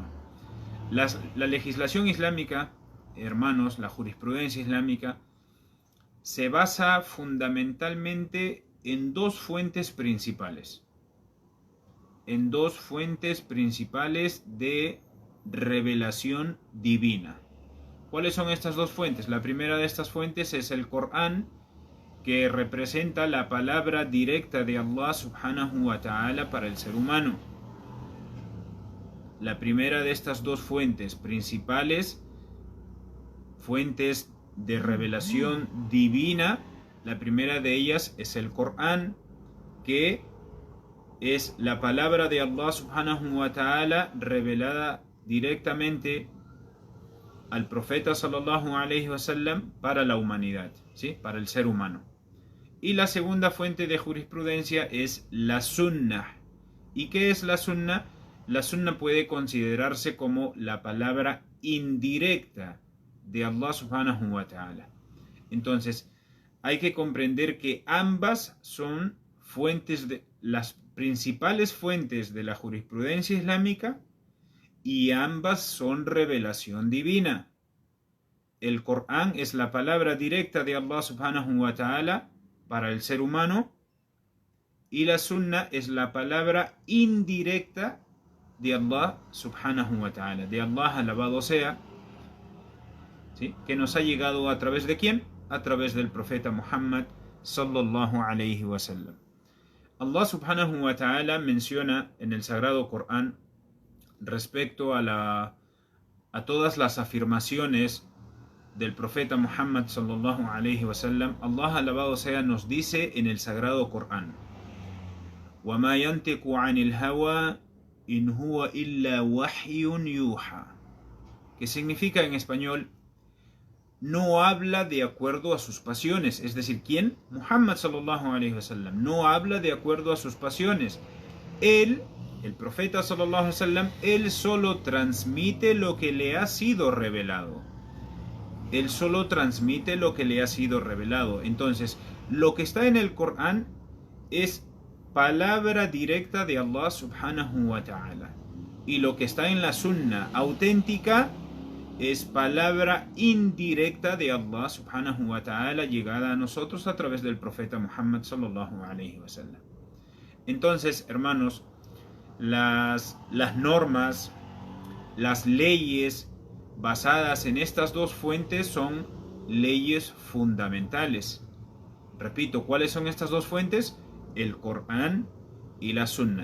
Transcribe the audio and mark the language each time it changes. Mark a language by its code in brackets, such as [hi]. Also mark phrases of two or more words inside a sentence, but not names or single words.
[es] La legislación islámica, hermanos, la jurisprudencia islámica, se basa fundamentalmente en dos fuentes principales. En dos fuentes principales de revelación divina. ¿Cuáles son estas dos fuentes? La primera de estas fuentes es el Corán, que representa la palabra directa de Allah [ar] سبحانه وتعالى [es] para el ser humano. La primera de estas dos fuentes principales, fuentes de revelación divina, la primera de ellas es el Corán, que es la palabra de Allah [ar] سبحانه وتعالى [es] revelada directamente al profeta [ar] صلى الله عليه وسلم [es] para la humanidad, ¿sí? Para el ser humano. Y la segunda fuente de jurisprudencia es la sunnah. ¿Y qué es la sunnah? La sunnah puede considerarse como la palabra indirecta de Allah [ar] سبحانه وتعالى. [es] Entonces, hay que comprender que ambas son las principales fuentes de la jurisprudencia islámica, y ambas son revelación divina. El Corán es la palabra directa de Allah [ar] سبحانه وتعالى [es] para el ser humano, y la Sunnah es la palabra indirecta de Allah [ar] سبحانه وتعالى, [es] de Allah alabado sea, ¿sí? Que nos ha llegado a través de ¿quién? A través del profeta Muhammad [ar] صلى الله عليه وسلم. [es] Allah [ar] سبحانه وتعالى [es] menciona en el Sagrado Corán respecto a todas las afirmaciones del profeta Muhammad [ar] صلى الله عليه وسلم. [es] Allah alabado sea nos dice en el Sagrado Corán: [ar] وَمَا يَنْتِقُ عَنِ الْهَوَى إِنْ هُوَ إِلَّا وَحْيٌ يُوحَى, [es] que significa en español: no habla de acuerdo a sus pasiones. Es decir, ¿quién? Muhammad [ar] صلى الله عليه وسلم [es] no habla de acuerdo a sus pasiones. Él, el profeta [ar] صلى الله عليه وسلم, [es] él solo transmite lo que le ha sido revelado. Él solo transmite lo que le ha sido revelado. Entonces, lo que está en el Corán es palabra directa de Allah [ar] سبحانه وتعالى. [es] Y lo que está en la Sunnah auténtica es palabra indirecta de Allah [ar] سبحانه وتعالى [es] llegada a nosotros a través del profeta Muhammad [ar] صلى الله عليه وسلم. [es] Entonces, hermanos, las normas, las leyes basadas en estas dos fuentes son leyes fundamentales. Repito, ¿cuáles son estas dos fuentes? El Corán y la Sunnah.